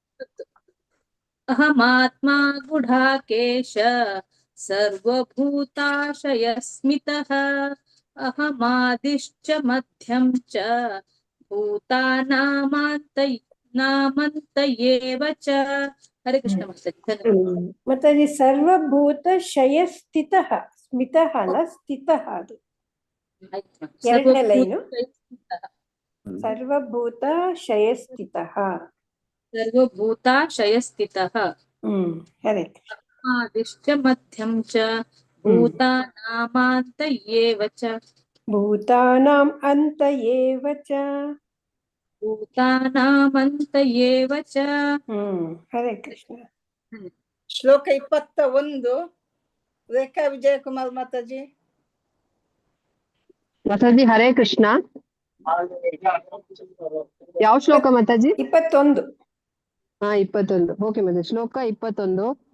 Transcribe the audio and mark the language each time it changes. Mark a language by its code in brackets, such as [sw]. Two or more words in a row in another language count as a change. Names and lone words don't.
[sa] ಅಹಮಾತ್ಮಾ ಗುಢಾಕೇಶ ಸರ್ವಭೂತಾಶಯಸ್ಮಿತಃ ಅಹಮಾದಿಶ್ಚ ಮಧ್ಯಂ ಚ ಭೂತಾನಾಮಂತಯೇವ ಚ. ಹರೇ ಕೃಷ್ಣ ಮಾತಾಜಿ. ಮಾತಾಜಿ ಸರ್ವಭೂತ ಶಯ ಸ್ಥಿತಃ. [kn] ಸ್ಮಿತಃ ಅಲ್ಲ, ಸ್ಥಿತಃ. ಅದು ಎರಡನೇ ಲೈನು. [sa] ಸರ್ವಭೂತ ಶಯ ಸ್ಥಿತಃ. सर्वभूताशयस्थितः हरे कृष्ण आदिश्च मध्यं च भूतानामान्त एव च भूतानाम् अन्त एव च ಭೂತಾನಾಮಂತ ಏವ ಚ. ಹರೇ ಕೃಷ್ಣ. [kn] ಶ್ಲೋಕ 21 ರೇಖಾ ವಿಜಯಕುಮಾರ್ ಮಾತಾಜಿ. ಮಾತಾಜಿ [sa] ಹರೇ ಕೃಷ್ಣ. [kn] ಯಾವ ಶ್ಲೋಕ ಮಾತಾಜಿ? 21. 21. ಓಕೆ ಮಾತಾಜಿ. ಶ್ಲೋಕ 21.